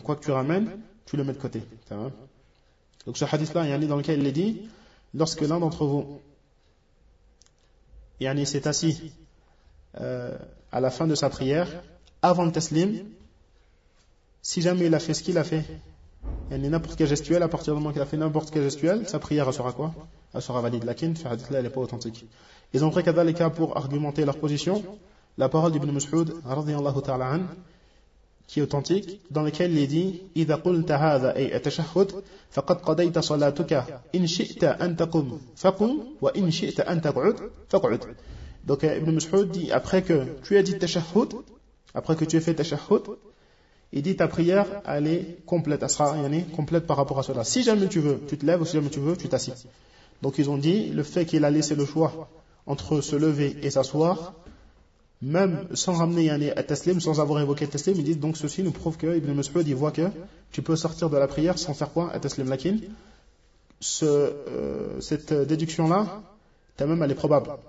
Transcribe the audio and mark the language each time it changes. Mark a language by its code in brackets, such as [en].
[fr] Quoi que tu ramènes, tu le mets de côté. Donc ce hadith-là, il y en a dans lequel il est dit, lorsque l'un d'entre vous yani, s'est assis à la fin de sa prière, avant le taslim, si jamais il a fait ce qu'il a fait, yani, n'importe quel gestuel, à partir du moment qu'il a fait n'importe quel gestuel, sa prière sera quoi? Elle sera valide. Lakin, ce hadith-là, elle n'est pas authentique. Ils ont pris qu'à dans les cas pour argumenter leur position. La parole d'Ibn Mas'ud, radiyallahu ta'ala an, qui est authentique, dans lequel il dit [ar] إِذَا قُلْتَ هَذَا أَيْ أَتَشَهُدْ فَقَدْ قَدَيْتَ صَلَاتُكَ إِنْ شِئْتَ أَنْ تَقُمْ فَقُمْ وَإِنْ شِئْتَ أَنْ تَقْعُدْ فَقْعُدْ. [fr] Donc Ibn Mas'ud dit, après que tu as dit tashahhud, après que tu as fait tashahhud, il dit ta prière, elle est complète, elle sera yani, complète par rapport à cela. Si jamais tu veux, tu te lèves, ou si jamais tu veux, tu t'assis. Donc ils ont dit, le fait qu'il a laissé le choix entre se lever et s'asseoir, même sans ramener yani, à taslim, sans avoir évoqué taslim, ils disent donc ceci nous prouve que Ibn Mas'ud il voit que tu peux sortir de la prière sans faire quoi à taslim. Lakin, cette déduction là même elle est probable.